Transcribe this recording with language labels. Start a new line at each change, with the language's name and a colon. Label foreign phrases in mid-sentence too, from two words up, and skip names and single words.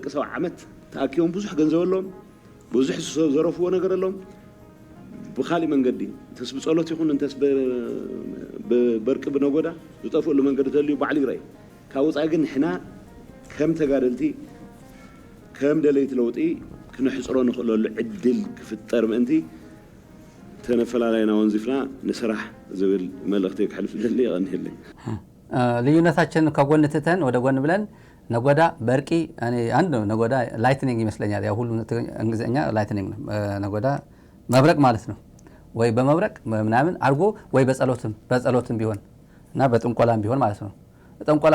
Tigrinya: 70 ዓመት ተኣኪቦም ብዙሕ ገንዘብ ኣለዎም፣ ብዙሕ ዘረፍዎ ነገር ኣለዎም። ብካሊእ መንገዲ እንተስ ብፀሎት ይኹን እንተስ በርቂ ብነጎዳ ዝጠፍእሉ መንገዲ ተልዩ ባዕሉ ይርአይ። ካብ ወፃኢ ግን ንሕና ከም ተጋደልቲ ከም ደለይቲ ለውጢ ክንሕፅሮ ንኽእለሉ ዕድል ክፍጠር ምእንቲ ተነፈላለዩና ወንዚፍና ንስራሕ ዝብል መልእኽቲ ክሕልፍ ደሊ ይቐኒህልኝ።
Amharic: ልዩነታችን ከጎን ትተን ወደ ጎን ብለን ነጎዳ በርቂ አንድ ነው። ነጎዳ ላይትኒንግ ይመስለኛል። ያው ሁሉ እንግሊዝኛ ላይትኒንግ ነው። ነጎዳ መብረቅ ማለት ነው። ወይ በመብረቅ ምናምን አድርጎ ወይ በጸሎትም ቢሆን እና በጥንቆላም ቢሆን ማለት ነው። ጠንቆላ